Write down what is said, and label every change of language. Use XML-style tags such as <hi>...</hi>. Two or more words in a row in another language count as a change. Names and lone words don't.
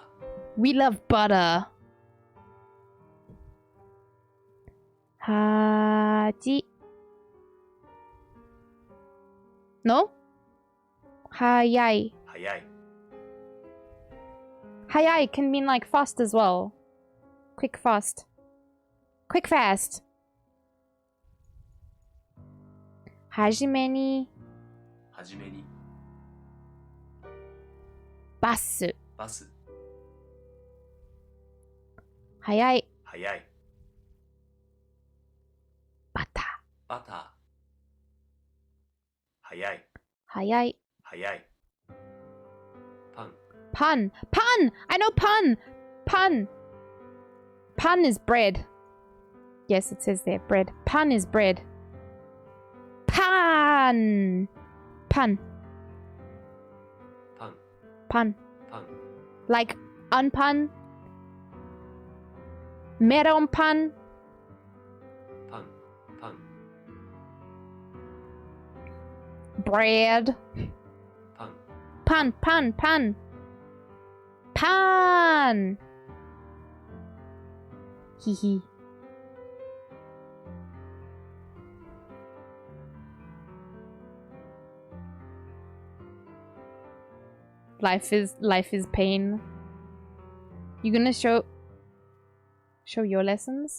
<en>We love butter. Haji. No? Hayai. Hayai. Hayai can mean like fast as well. Quick, fast. Quick, fast.</en> <ja>Hajime ni. Hajime ni.</ja> <en>Basu. Basu. Hayai. Hayai. Butter. Butter. Hayai. Hayai. Hayai. Pan. Pun. Pun! I know pun! Pun. Pun is bread. Yes, it says there, bread. Pun is bread. Pan. Pun. Pan. Pun. Pan. Like unpun. Meron pun. Pan. Pan. Bread. Pan. Pun. Pun. Pun. Pan. Hee hee. Life is pain. You gonna show your lessons?</en>